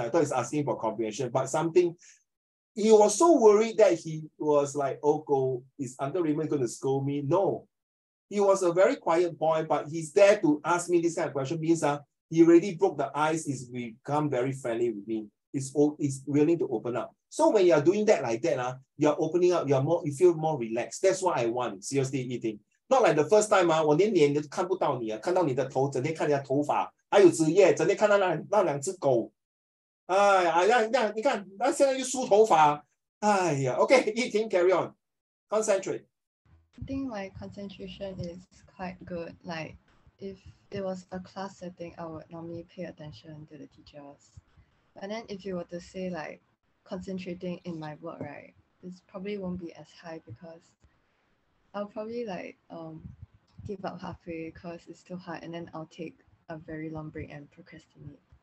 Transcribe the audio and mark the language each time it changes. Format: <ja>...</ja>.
<en>I thought he's asking for comprehension, but something. He was so worried that he was like, oh, go, is Uncle Raymond going to scold me? No. He was a very quiet boy, but he's there to ask me this kind of question. Means he already broke the ice, he's become very friendly with me. He's willing to open up. So when you're doing that like that, you're opening up, you feel more relaxed. That's what I want, seriously eating. Not like the first time,</en> <zh>我连脸都看不到你，看到你的头，整天看你的头发，还有职业，整天看到那两只狗。哎呀，你看，那现在又梳头发。</zh> <en>哎呀 ，OK， eating, carry on, concentrate. I think my concentration is quite good. Like if it was a class setting, I would normally pay attention to the teachers. But then if you were to say like concentrating in my work, right, this probably won't be as high because I'll probably like give up halfway because it's too hard, and then I'll take a very long break and procrastinate.</en>